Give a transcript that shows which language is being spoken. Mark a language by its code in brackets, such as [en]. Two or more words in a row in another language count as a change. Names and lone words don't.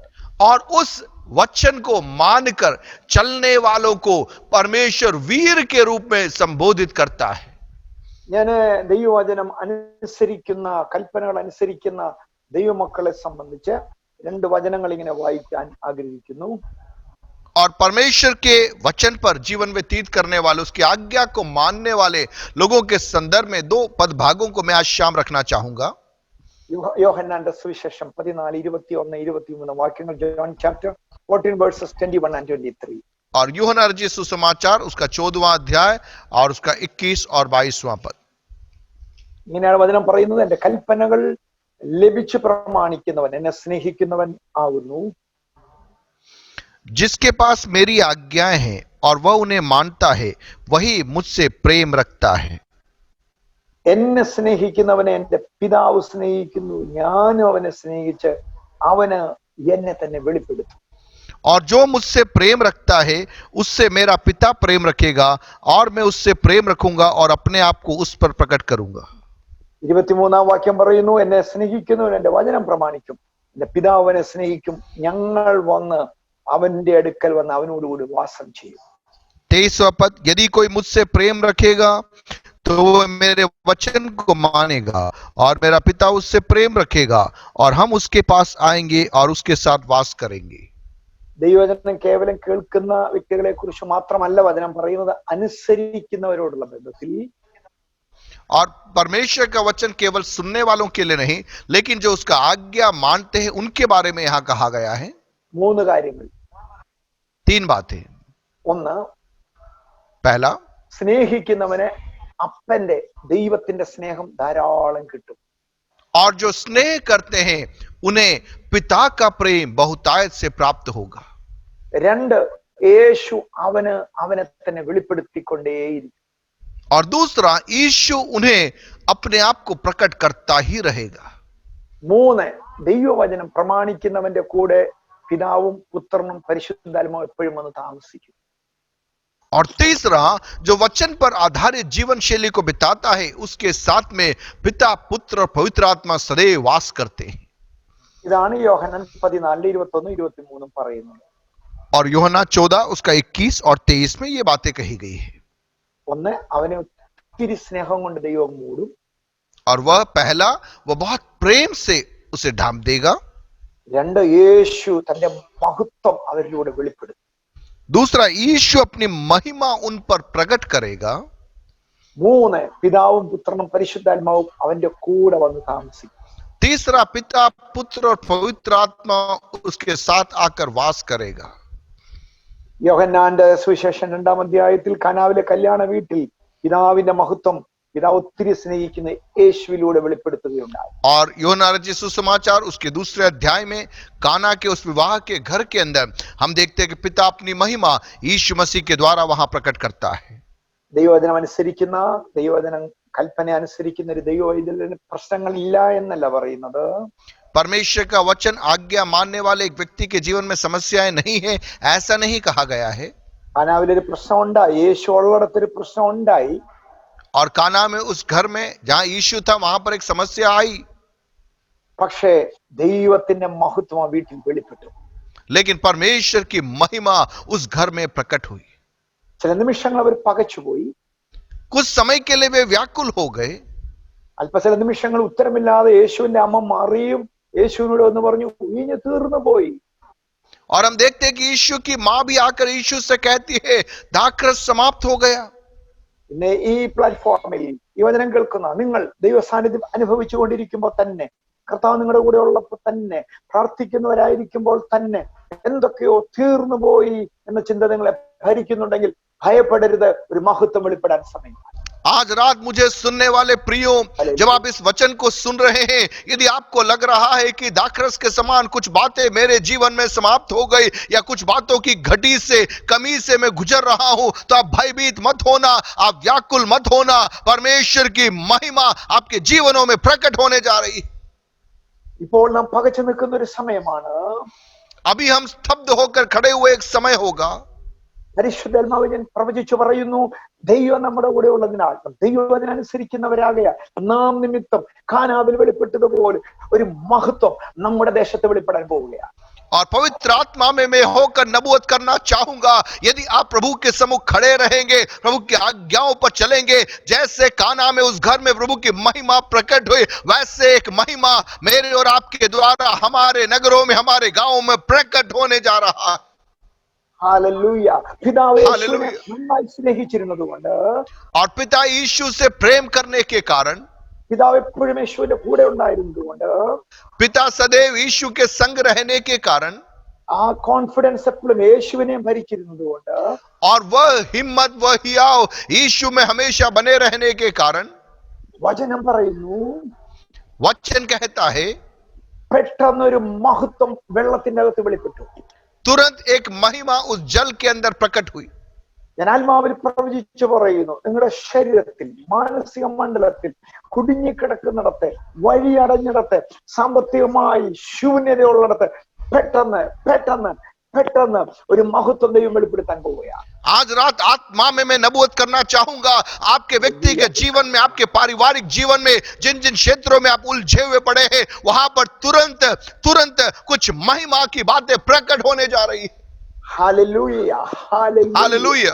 [hi] और उस वचन को मानकर चलने वालों को परमेश्वर वीर के रूप में संबोधित करता है. [ml] ഞാൻ ദൈവവചനം അനുസരിക്കുന്ന, കൽപ്പനകൾ അനുസരിക്കുന്ന ദൈവമക്കളെ സംബന്ധിച്ച് 2 വചനങ്ങൾ ഇങ്ങനെ വായിക്കാൻ ആഗ്രഹിക്കുന്നു. [hi] और परमेश्वर के वचन पर जीवन व्यतीत करने वाले, उसकी आज्ञा को मानने वाले लोगों के संदर्भ में 2 पद भागों को मैं आज शाम रखना चाहूंगा. [ml] യോഹന്നാന്റെ സുവിശേഷം 14, 21, 23 വാക്യങ്ങൾ. [en] John chapter 14 verses 21 and 23. [hi] और यूहन्ना रचित सुसमाचार उसका 14वां अध्याय और उसका 21 और 22वां पद. [ml] ഇങ്ങനെയാണ് വചനം പറയുന്നത്, എന്റെ കൽപ്പനകൾ ലഭിച്ച് പ്രമാണിക്കുന്നവൻ എന്നെ സ്നേഹിക്കുന്നവൻ ആകുന്നു. [hi] जिसके पास मेरी आज्ञाएं हैं और वह उन्हें मानता है, वही मुझसे प्रेम रखता है. [ml] എന്നെ സ്നേഹിക്കുന്നവനെ എന്റെ പിതാവ് സ്നേഹിക്കുന്നു, ഞാനും അവനെ സ്നേഹിച്ച് അവന് എന്നെ തന്നെ വെളിപ്പെടുത്തും. [hi] और जो मुझसे प्रेम रखता है उससे मेरा पिता प्रेम रखेगा और मैं उससे प्रेम रखूंगा और अपने आप को उस पर प्रकट करूंगा. [ml] 23-ാം വാക്യം പറയുന്നു, എന്നെ സ്നേഹിക്കുന്നവൻ എന്റെ വചനം പ്രമാണിക്കും, എന്റെ പിതാവ് അവനെ സ്നേഹിക്കും, ഞങ്ങൾ വന്ന് അവന്റെ അടുക്കൽ വന്ന് അവനോടുകൂടി വാസം ചെയ്യും. [hi] 23वां पद, यदि कोई मुझसे प्रेम रखेगा तो वो मेरे वचन को मानेगा और मेरा पिता उससे प्रेम रखेगा और हम उसके पास आएंगे और उसके साथ वास करेंगे. [ml] ദൈവവചനം കേവലം കേൾക്കുന്ന വ്യക്തികളെ കുറിച്ച് മാത്രമല്ല വചനം പറയുന്നത്, അനുസരിക്കുന്നവരോടുള്ള ബന്ധത്തിൽ. [hi] और परमेश्वर का वचन केवल सुनने वालों के लिए नहीं, लेकिन जो उसका आज्ञा मानते हैं उनके बारे में यहां कहा गया है. [ml] 3 കാര്യങ്ങൾ. [hi] 3 बातें. [ml] ഒന്ന്, [hi] पहला, [ml] സ്നേഹിക്കുന്നവന് അപ്പന്റെ ദൈവത്തിന്റെ സ്നേഹം ധാരാളം കിട്ടും. [hi] और जो स्नेह करते हैं उन्हें पिता का प्रेम बहुतायत से प्राप्त होगा. [ml] 2, യേശു അവനെ തന്നെ വെളിപ്പെടുത്തിക്കൊണ്ടേയിരിക്കും. [hi] और दूसरा, यीशु उन्हें अपने आप को प्रकट करता ही रहेगा. [ml] 3, ദൈവവചനം പ്രമാണിക്കുന്നവന്റെ കൂടെ പിതാവും പുത്രനും പരിശുദ്ധാത്മാവും എപ്പോഴും വന്ന് താമസിക്കും. [hi] और तीसरा, जो वचन पर आधारित जीवन शैली को बिताता है उसके साथ में पिता, पुत्र और पवित्र आत्मा सदैव वास करते हैं. [ml] ഇതാണ് യോഹന്നാൻ 14:21-23 പറയുന്നത്. [hi] और यूहन्ना 14 उसका 21 और 23 में ये बातें कही गई है. [ml] ഒന്ന്, അവനെ ഒത്തിരി സ്നേഹം കൊണ്ട് ദൈവം മൂടും. [hi] और वह पहला, वह बहुत प्रेम से उसे ढांप देगा. [ml] 2, യേശു തന്റെ മഹത്വം അവരിലൂടെ വെളിപ്പെടുത്തും. [hi] दूसरा, यीशु अपनी महिमा उन पर प्रकट करेगा. [ml] 3, പിതാവും പുത്രനും പരിശുദ്ധാത്മാവും അവന്റെ കൂടെ വന്ന് താമസിക്കും. [hi] तीसरा, पिता, पुत्र और पवित्र आत्मा उसके साथ आकर वास करेगा. [ml] യോഹന്നാന്റെ സുവിശേഷം 2-ാം അധ്യായത്തിൽ കാനാവിലെ കല്യാണ വീട്ടിൽ പിതാവിന്റെ മഹത്വം പിതാവ് ഒത്തിരി സ്നേഹിക്കുന്ന യേശുവിലൂടെ വെളിപ്പെടുത്തുകയുണ്ടായി. [hi] और यूहन्ना रचित सुसमाचार उसके दूसरे अध्याय में काना के उस विवाह के घर के अंदर हम देखते हैं कि पिता अपनी महिमा यीशु मसीह के द्वारा वहां प्रकट करता है. [ml] ദൈവവചനം അനുസരിക്കുന്ന, ദൈവവചനം കൽപ്പന അനുസരിക്കുന്ന ഒരു ദൈവവൈതലിന് പ്രശ്നങ്ങളില്ല എന്നല്ല പറയുന്നത്. [hi] परमेश्वर का वचन आज्ञा मानने वाले एक व्यक्ति के जीवन में समस्याएं नहीं है, ऐसा नहीं कहा गया है. [ml] കാനാവിലൊരു പ്രശ്നം ഉണ്ടായി, യേശു ഉള്ളിടത്തൊരു പ്രശ്നം ഉണ്ടായി. [hi] और काना में उस घर में जहां यीशु था वहां पर एक समस्या आई. [ml] പക്ഷേ ദൈവത്തിന്റെ മഹത്വം ആ വീട്ടിൽ വെളിപ്പെട്ടു. [hi] लेकिन परमेश्वर की महिमा उस घर में प्रकट हुई. [ml] ചില നിമിഷങ്ങൾ അവർ പകച്ചുപോയി. [hi] कुछ समय के लिए वे व्याकुल हो गए. [ml] ചില നിമിഷങ്ങൾ ഉത്തരമില്ലാതെ യേശുവിന്റെ അമ്മ മറിയും യേശുവിനോട് എന്ന് പറഞ്ഞു, വീഞ്ഞ് തീർന്നു പോയി. [hi] और हम देखते हैं कि यीशु की मां भी आकर यीशु से कहती है, दाखरस समाप्त हो गया. [ml] പിന്നെ ഈ പ്ലാറ്റ്ഫോമിൽ ഈ വചനം കേൾക്കുന്ന നിങ്ങൾ ദൈവ സാന്നിധ്യം അനുഭവിച്ചുകൊണ്ടിരിക്കുമ്പോൾ തന്നെ, കർത്താവ് നിങ്ങളുടെ കൂടെ ഉള്ളപ്പോൾ തന്നെ, പ്രാർത്ഥിക്കുന്നവരായിരിക്കുമ്പോൾ തന്നെ എന്തൊക്കെയോ തീർന്നു പോയി എന്ന ചിന്ത നിങ്ങളെ ഭരിക്കുന്നുണ്ടെങ്കിൽ ഭയപ്പെടരുത്, ഒരു മഹത്വം വെളിപ്പെടാൻ സമയം. [hi] आज रात मुझे सुनने वाले प्रियो, जब आप इस वचन को सुन रहे हैं, यदि आपको लग रहा है कि दाखरस के समान कुछ बातें मेरे जीवन में समाप्त हो गई या कुछ बातों की घटी से, कमी से मैं गुजर रहा हूं, तो आप भयभीत मत होना, आप व्याकुल मत होना. परमेश्वर की महिमा आपके जीवनों में प्रकट होने जा रही. [ml] ഇപ്പോൾ നാം പകച്ചു നിൽക്കുന്ന ഒരു സമയമാണ്. [hi] अभी हम स्तब्ध होकर खड़े हुए एक समय होगा. [ml] പരിശുദ്ധാത്മാവിൻ പ്രവചിച്ചു പറയുന്നു, ദൈവം നമ്മുടെ കൂടെ ഉള്ളതിനാൽ ദൈവത്തിനനുസരിക്കുന്നവരാകയാൽ നാം നിമിത്തം കാനാവിൽ വെളിപ്പെട്ടതുപോലെ ഒരു മഹത്വം നമ്മുടെ ദേശത്ത് വെളിപ്പെടാൻ പോവുകയാണ്. [hi] और पवित्र आत्मा में मैं होकर नबूवत करना चाहूंगा, यदि आप प्रभु के सम्मुख खड़े रहेंगे, प्रभु की आज्ञाओं पर चलेंगे, जैसे काना में उस घर में प्रभु की महिमा प्रकट हुई, वैसे एक महिमा मेरे और आपके द्वारा हमारे नगरों में, हमारे गांवों में प्रकट होने जा रहा है. हालेलुया. [ml] പിതാവ് യേശുവിനെ നന്നായി സ്നേഹിച്ചിരുന്നതുകൊണ്ട്, [hi] और पिता यीशु से प्रेम करने के कारण, [ml] പിതാവ് എപ്പോഴും യേശുവിന്റെ കൂടെ ഉണ്ടായിരുന്നതുകൊണ്ട്, [hi] पिता सदैव यीशु के संग रहने के कारण, [ml] ആ കോൺഫിഡൻസ് എപ്പോഴും യേശുവിനെ ഭരിച്ചിരുന്നതുകൊണ്ട്, [hi] और वह हिम्मत, वह हियाव यीशु में हमेशा बने रहने के कारण, [ml] വചനം പറയുന്നു, [hi] वचन कहता है, [ml] പെട്ടെന്നൊരു മഹത്വം വെള്ളത്തിന്റെ അകത്ത് വെളിപ്പെട്ടു. [hi] तुरंत एक महिमा उस जल के अंदर प्रकट हुई. [ml] ഞാൻ ആത്മാവിൽ പ്രവചിച്ചു പറയുന്നു, നിങ്ങളുടെ ശരീരത്തിൽ, മാനസിക മണ്ഡലത്തിൽ കുടുങ്ങിക്കിടക്കുന്നിടത്ത്, വഴിയടഞ്ഞിടത്ത്, സാമ്പത്തികമായി ശൂന്യതയുള്ളിടത്ത് പെട്ടെന്ന് പെട്ടെന്ന് പെട്ടെന്ന് ഒരു മഹത്വം ദൈവം വെളിപ്പെടുത്താൻ പോവുകയാണ്. [hi] आज रात आत्मा में मैं नबूवत करना चाहूंगा, आपके व्यक्तिगत जीवन में, आपके पारिवारिक जीवन में, जिन जिन क्षेत्रों में आप उलझे हुए पड़े हैं, वहां पर तुरंत तुरंत कुछ महिमा की बातें प्रकट होने जा रही है। [ml] ഹല്ലേലൂയ, ഹല്ലേലൂയ. [hi] हालेलुया।